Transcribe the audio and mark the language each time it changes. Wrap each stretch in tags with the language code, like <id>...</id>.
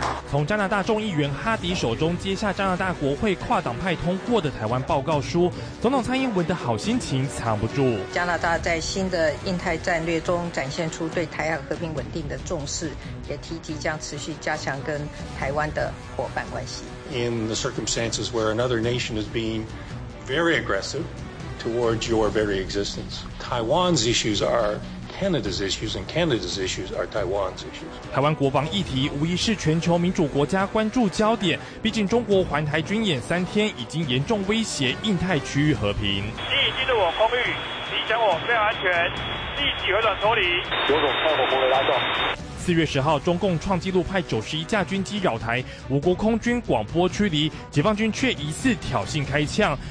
<zh>从加拿大众议员哈迪手中接下加拿大国会跨党派通过的台湾报告书，总统蔡英文的好心情藏不住。加拿大在新的印太战略中展现出对台海和平稳定的重视，也提及将持续加强跟台湾的伙伴关系。</zh> <en>In the circumstances where another nation is being very aggressive towards your very existence, Taiwan's issues are Canada's issues, and Canada's issues are Taiwan's issues.</en> <zh>台湾国防议题无疑是全球民主国家关注焦点。毕竟中国环台军演三天，已经严重威胁印太区域和平。你已进入我公寓，你将我非常安全，立即回转脱离。有种，看我不会拉走。四月十号，中共创纪录派91架军机扰台，我国空军广播驱离，解放军却疑似挑衅开枪。</zh>